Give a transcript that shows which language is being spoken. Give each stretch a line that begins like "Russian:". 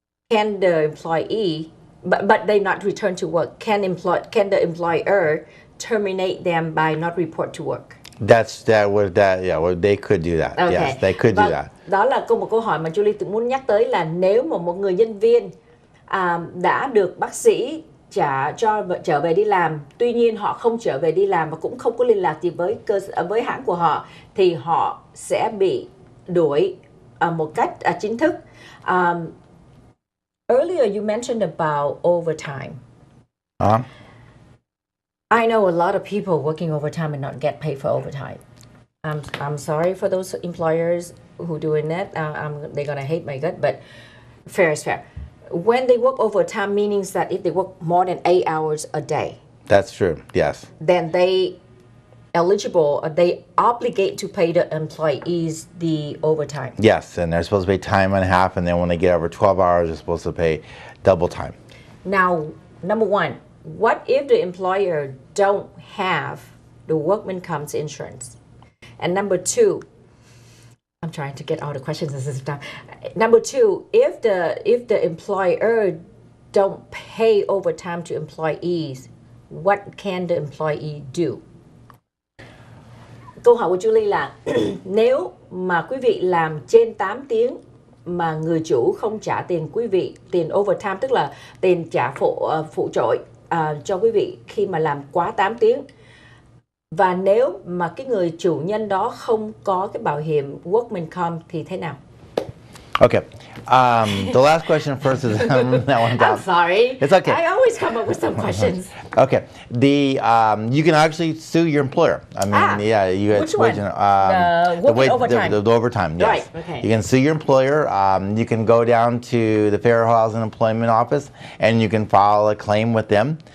English: Can the employee, but they not return to work? Can the employer terminate them by not report to work? They could do that. Okay. Yes, they could do that.
Vietnamese: Đó là một câu hỏi mà Julie muốn nhắc tới, là nếu mà một người nhân viên đã được bác sĩ trở về đi làm, tuy nhiên họ không trở về đi làm và cũng không có liên lạc gì với hãng của họ, thì họ sẽ bị đuổi một cách chính thức.
English: Earlier you mentioned about overtime. I know a lot of people working overtime and not get paid for overtime. I'm sorry for those employers who doing that. They're gonna hate my gut, but fair is fair. When they work overtime, meaning that if they work more than 8 hours a day. That's true. Yes. Then they obligate to pay the employees the overtime. Yes, and they're supposed to pay time and a half, and then when they get over 12 hours, they're supposed to pay double time. Now, number one, what if the employer don't have the workman comp insurance? And number two, I'm trying to get all the questions at this time. Number two, if the employer don't pay overtime to employees, what can the employee do?
Vietnamese: Câu hỏi của Julie là nếu mà quý vị làm trên 8 tiếng mà người chủ không trả tiền quý vị, tiền overtime, tức là tiền trả phụ trội cho quý vị khi mà làm quá 8 tiếng, và nếu mà cái người chủ nhân đó không có cái bảo hiểm workman comp thì thế nào?
English: Okay. The last question first is that one down. I'm sorry. It's okay. I always come up with some questions. Okay. You can actually sue your employer. I mean, yeah, you had which one? The overtime. Yes. Right. Okay. You can sue your employer. You can go down to the Fair Housing Employment Office and you can file a claim with them.